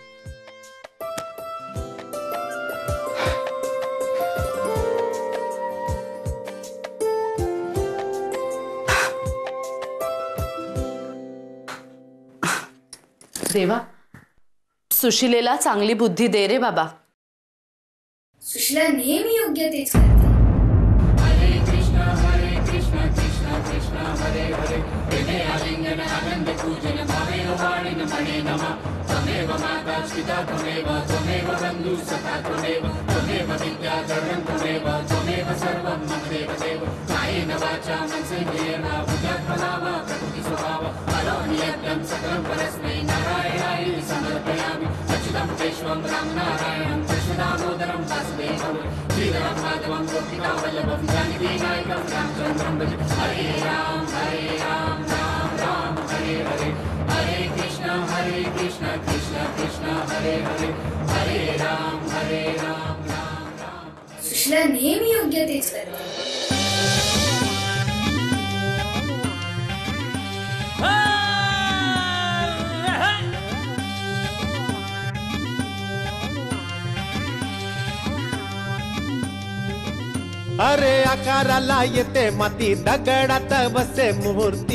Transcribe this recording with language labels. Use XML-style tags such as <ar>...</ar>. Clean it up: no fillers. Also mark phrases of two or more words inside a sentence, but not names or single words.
<mr>देवा, सुशीलेला चांगली बुद्धी दे रे बाबा। सुशीला नेहमी योग्य तेच करते।</mr> <sa>हरे कृष्णा कृष्णा कृष्णा हरे हरे, हृदय आलिंगन आनंद पूजन भावेन वाणिन मणे नमः। त्वमेव माता पिता त्वमेव, त्वमेव बन्धु सखा त्वमेव, त्वमेव विद्या धर्मं त्वमेव, त्वमेव सर्वं मम देव देव। कायेन वाचा मनसेन्द्रियेण बुद्ध्यात्मना वा प्रकृति स्वभाव, करोमि यज्ञं सकलं परस्मै नारायणाय समर्पयामि। अच्युतं केशवं रामनारायणं कृष्णदामोदरं वासुदेवं, श्रीधरं माधवं गोपिकावल्लभं जानकीनायकं रामचन्द्रं भजे। हरे राम राम राम हरे हरे, हरे कृष्णा कृष्णा कृष्णा हरे हरे, हरे राम राम राम।</sa> <mr>सुशीला नेहमी योग्य तेच करते. अरे आकाराला येते माती दगडात बसे मूर्ती.</mr>